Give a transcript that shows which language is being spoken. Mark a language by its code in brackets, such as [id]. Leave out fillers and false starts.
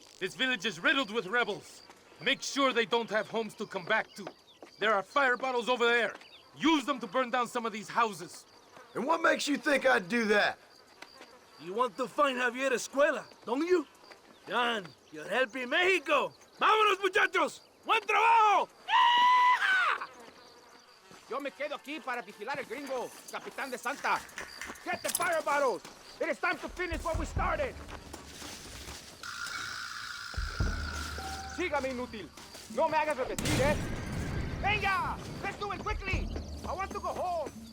[en] This village is riddled with rebels. Make sure they don't have homes to come back to. There are fire bottles over there. Use them to burn down some of these houses. And what makes you think I'd do that? You want to find Javier Escuela, don't you? John, you're helping Mexico. [es] ¡Vámonos, muchachos! ¡Buen trabajo! yo me quedo aquí para vigilar el gringo, capitán de Santa. [en] Get the fire bottles. It is time to finish what we started. [es] Sígame, inútil. No me hagas repetir, ¿eh? Venga, [en] let's do it quickly. I want to go home.